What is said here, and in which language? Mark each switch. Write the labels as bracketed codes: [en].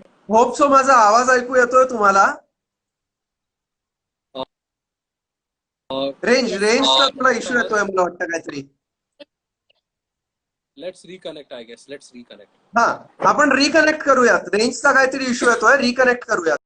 [mr] Hope so माझा आवाज ऐकू येतोय तुम्हाला. रेंजचा थोडा इश्यू येतोय मला वाटतं काहीतरी. [en] Let's reconnect, I guess. Let's reconnect. [mr] हा, आपण रिकनेक्ट करूयात. रेंजचा काहीतरी इश्यू येतोय, रिकनेक्ट करूयात.